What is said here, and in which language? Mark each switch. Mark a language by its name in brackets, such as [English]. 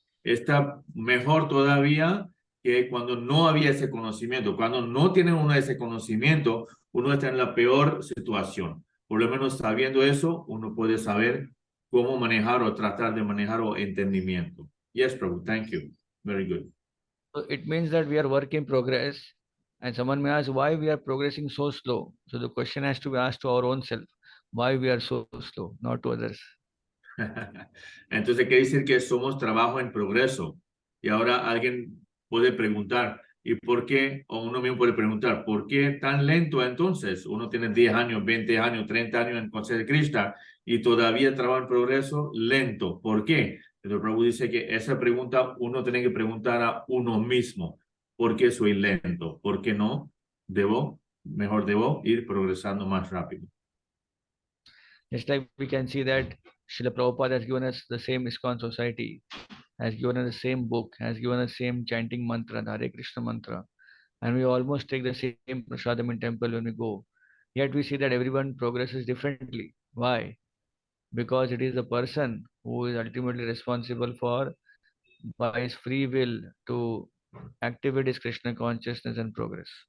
[Spanish] Está mejor todavía que cuando no había ese conocimiento. Cuando no tiene uno ese conocimiento, uno está en la peor situación. Por lo menos sabiendo eso, uno puede saber cómo manejar o tratar de manejar o entendimiento. [English] Yes, Prabhu, thank you. Very good. So it means that we are work in progress, and someone may ask why we are progressing so slow. So the question has to be asked to our own self, why we are so slow, not to others. [Spanish] Entonces quiere decir que somos trabajo en progreso. Y ahora alguien puede preguntar, ¿y por qué? O uno mismo puede preguntar, ¿por qué tan lento entonces? Uno tiene 10 años, 20 años, 30 años en conciencia de Krishna y todavía trabaja en progreso lento. ¿Por qué? El Prabhu dice que esa pregunta uno tiene que preguntar a uno mismo. ¿Por qué soy lento? ¿Por qué no? Debo ir progresando más rápido. [English] Just like we can see that Srila Prabhupada has given us the same ISKCON society, has given us the same book, has given us same chanting mantra, the Hare Krishna mantra, and we almost take the same prasadam in temple when we go. Yet we see that everyone progresses differently. Why? Because it is the person who is ultimately responsible for, by his free will, to activate his Krishna consciousness and progress.